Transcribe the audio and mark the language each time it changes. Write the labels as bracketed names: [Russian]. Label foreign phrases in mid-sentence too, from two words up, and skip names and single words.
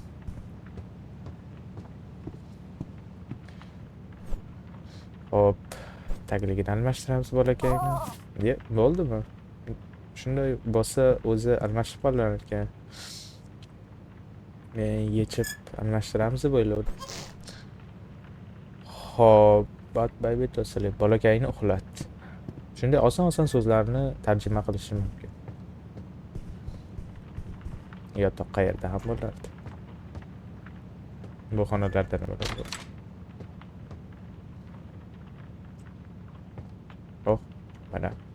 [Uzbek] Hop, tagligidan almashtiramiz bolakayni. Bo'ldimi? Shunday bo'lsa o'zi almashib qolar ekan. Men yechib almashtiramiz deb o'yladim. Hop, [English] but baby to sleep. [Uzbek] Bolakayni uxlatdi. Shunday oson so'zlarni tarjima qilishim mumkin. Yotoq qayerda ham bo'lardi? Bu xonalarda nima bo'ladi? Oh, mana.